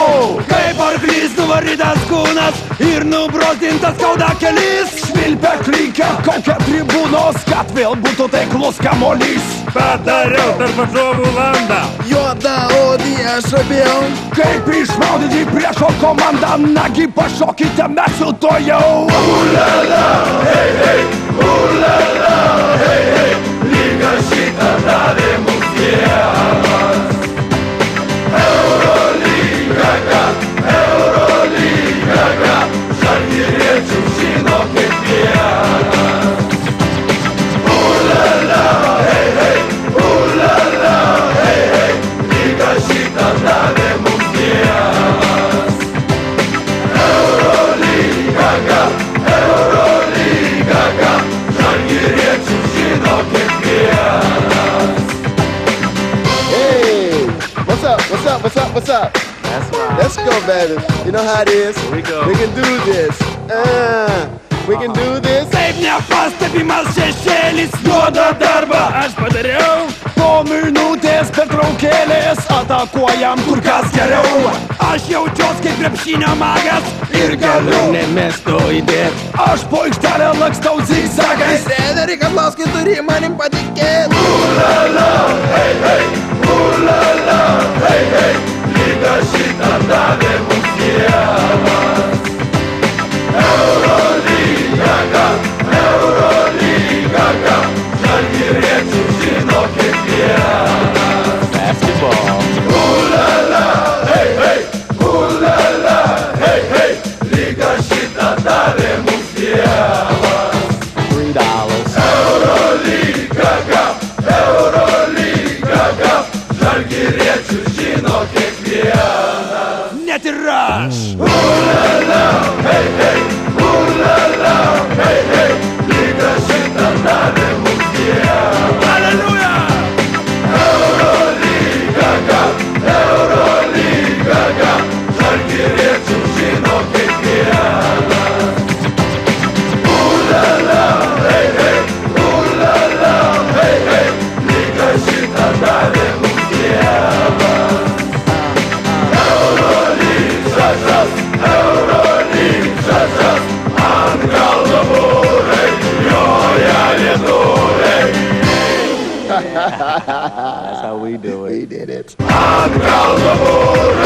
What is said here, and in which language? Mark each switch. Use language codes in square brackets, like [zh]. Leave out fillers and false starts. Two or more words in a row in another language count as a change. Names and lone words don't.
[lt] Kaip arklys nuvarytas kūnas ir nubrozdintas skauda kelis. Švilpia klykia kokia tribūnos, kad vėl būtų taiklus kamuolys. Padariau per varžovų landą. Juoda odį aš abėjau. Kaip išmaudyti priešo komandą, nagi pašokite mes su to jau. Ulala, hei, hei, ulala, hei, hei, lyga šitą davė mums Dievas. Eurolyga, žalgiriečių žino kiekvienas. Ulala, hei, hei, ulala, hei, hei, lyga šitą davė mums Dievas. Eurolyga, žalgiriečių žino kiekvienas. [en] Hey, what's up? What's up? What's up? What's up? That's right. Let's go, baby. You know how it is. Here we go. We can do this. We can do this. [lt] Taip nepastebimas šešėlis, juodą darbą aš padariau. Po minutės pertraukėlės atakuojam kur kas geriau. Aš jaučiuos kaip krepšinio magas ir galiu nemesto įdėt. Aš po aikštelę lakstau zigzagais. Treneri Kazlauskai turi manim patikėt. Ulala, hei, hei, ulala, hei, hei, lyga šitą davė mums Dievas. Eurolyga, žalgiriečių žino kiekvienas. Basketball. Ulala, hei, hei, ulala, hei, hei, lyga šitą davė mums Dievas. $3. Eurolyga, žalgiriečių žino kiekvienas. Net ir aš. Ulala, hei, hei, ulala, hei, hei, lyga šitą davė mums Dievas. Aleluja! Eurolyga, žalgiriečių žino kiekvienas. Ulala, hei, hei, ulala, hei, hei, lyga šitą davė mums Dievas. Eurolyga, ant kalno būrai, joja lietuviai. [en] That's how we do it. We did it. [lt] Ant kalno būrai.